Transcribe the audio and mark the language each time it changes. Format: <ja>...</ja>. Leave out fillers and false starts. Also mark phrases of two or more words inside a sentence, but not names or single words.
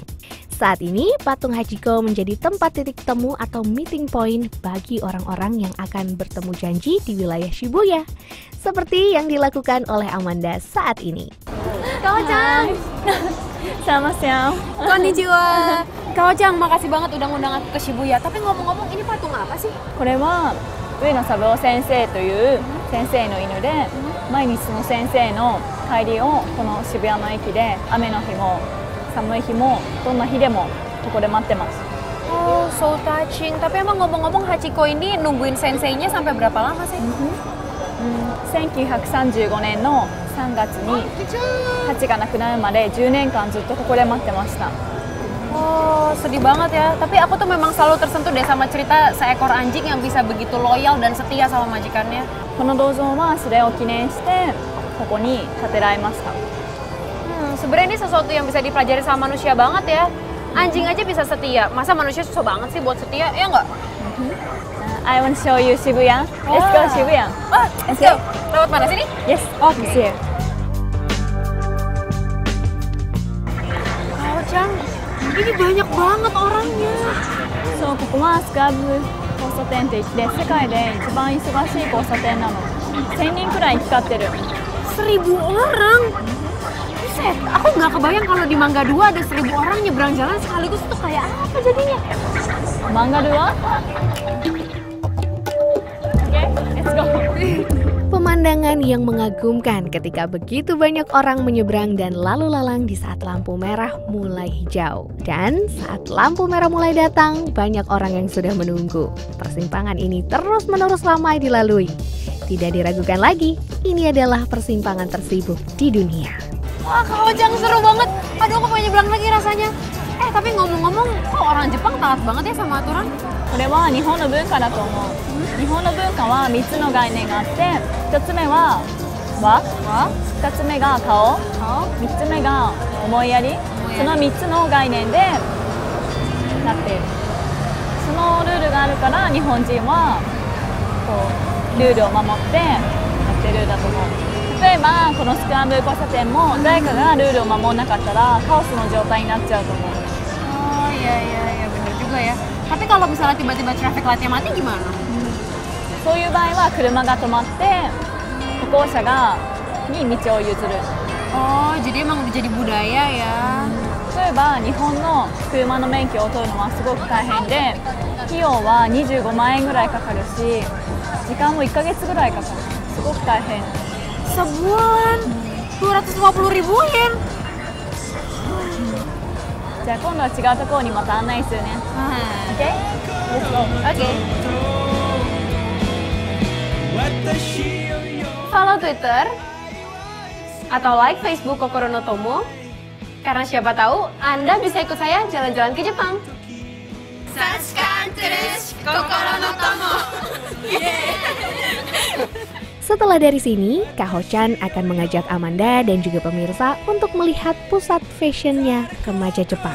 <id>Saat ini, patung Hachiko menjadi tempat titik temu atau</id> <en>meeting point</en> <id>bagi orang-orang yang akan bertemu janji di wilayah Shibuya, seperti yang dilakukan oleh Amanda saat ini. Kawacang! Selamat siang. Konnichiwa! Kawacang, makasih banget udah ngundang aku ke Shibuya. Tapi ngomong-ngomong, ini patung apa sih?</id> <ja>これは上野三郎先生という先生の犬で、毎日その先生の帰りをこの渋谷の駅で雨の日も寒い日もどんな日でもここで待ってます。</ja> <en>Oh, so touching.</en> <id>Tapi emang ngomong-ngomong Hachiko ini nungguin senseinya sampai berapa lama sih?</id> <ja>1935 年の3月にハチが亡くなるまで10年間ずっとここで待ってました。</ja> <id>Oh, sedih banget ya. Tapi aku tuh memang selalu tersentuh deh sama cerita seekor anjing yang bisa begitu loyal dan setia sama majikannya.</id> <ja>この銅像はそれを記念してここに建てられました。</ja> <id>Sebenarnya ini sesuatu yang bisa dipelajari sama manusia banget ya. Anjing aja bisa setia. Masa manusia susah banget sih buat setia? Ya nggak?</id> <en>I want to show you Shibuya. Let's go Shibuya. Oh, let's go.</en> <id>Lewat mana sini? Yes. Oke. Kawacang, ini banyak banget orangnya.</id> <ja>そう、ここはスクラブ交差点って言って世界で一番忙しい交差点なの。1000人くらい行き交ってる。</ja> <id>1000 orang. Buset, aku nggak kebayang kalau di Mangga 2 ada 1000 orang nyebrang jalan sekaligus itu kayak apa jadinya? Mangga 2? Oke,</id> <en>let's go.</en> <id>Pemandangan yang mengagumkan ketika begitu banyak orang menyeberang dan lalu lalang di saat lampu merah mulai hijau. Dan saat lampu merah mulai datang, banyak orang yang sudah menunggu. Persimpangan ini terus-menerus ramai dilalui. Tidak diragukan lagi, ini adalah persimpangan tersibuk di dunia. Wah, Kawacang seru banget. Aduh, aku pengen nyebrang lagi rasanya. Tapi ngomong-ngomong, kok orang Jepang taat banget ya sama aturan?</id> <ja>これは日本の文化だと思う。日本の文化は3つの概念があって、1つ目は和、2つ目が顔、3つ目が思いやり。その3つの概念でなっている。そのルールがあるから日本人はこうルールを守ってやってるんだと思う。例えばこのスクランブル交差点も誰かがルールを守らなかったらカオスの状態になっちゃうと思う。</ja> <id>Oh iya, bener juga ya. Tapi kalau misalnya tiba-tiba</id> <en>traffic light-</en> <id>nya mati gimana?</id> <ja>そういう場合は車が止まって歩行者に道を譲る。</ja> <id>Oh, jadi emang udah jadi budaya ya.</id> <ja>例えば日本の車の免許を取るのはすごく大変で、費用は25万円ぐらいかかるし、時間も1ヶ月ぐらいかかる。すごく大変。</ja> <id>Sebulan 250.000 yen.</id> <ja>じゃあ今度は違うところにまた案内するね。Okay?</ja> <en>Let's go.</en> <id>Oke. Follow Twitter atau like Facebook Kokoro no Tomo Karena siapa tahu Anda bisa ikut saya jalan-jalan ke Jepang. Setelah dari sini, Kak Ho-chan akan mengajak Amanda dan juga pemirsa untuk melihat pusat fashionnya remaja Jepang.</id>